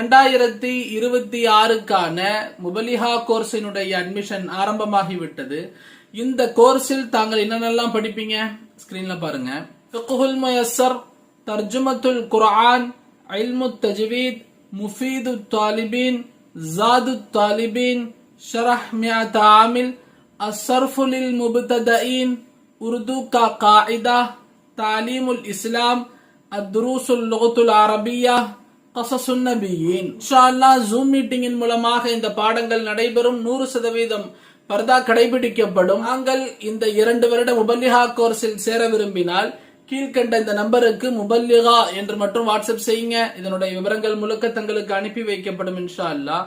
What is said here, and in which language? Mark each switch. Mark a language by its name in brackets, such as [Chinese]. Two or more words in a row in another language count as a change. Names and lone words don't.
[Tamil] 2026க்கான முபலிஹா கோர்ஸினுடைய அட்மிஷன் ஆரம்பமாகிவிட்டது. இந்த கோர்ஸில் தாங்கள் என்னென்னலாம் படிப்பீங்க ஸ்கிரீன்ல பாருங்க. ஃபிக்ஹுல் முயஸ்ஸர், தர்ஜுமத்துல் குர்ஆன், இல்முத் தஜ்வீத், முஃபீதுத் தாலிபீன், ज़ादुत तालिबीन, शरह मियात आमिल, अस्सर्फ़ु लिल मुब्तदईन, उर्दू का कायदा, तालीमुल इस्लाम, अद्दुरूसुल लुगतुल अरबिया, क़ससुन नबिय्यीन. [Arabic] إن شاء الله [Tamil] ஜூம் மீட்டிங்கின் மூலமாக இந்த பாடங்கள் நடைபெறும். 100% பர்தா கடைபிடிக்கப்படும். நாங்கள் இந்த 2 வருட முபல்லிகா கோர்ஸில் சேர விரும்பினால் கீழ்கண்ட இந்த நம்பருக்கு முபல்லிகா என்று மட்டும் வாட்ஸ்அப் செய்யுங்க. இதனுடைய விவரங்கள் முழுக்க தங்களுக்கு அனுப்பி வைக்கப்படும் [Arabic] إن شاء الله.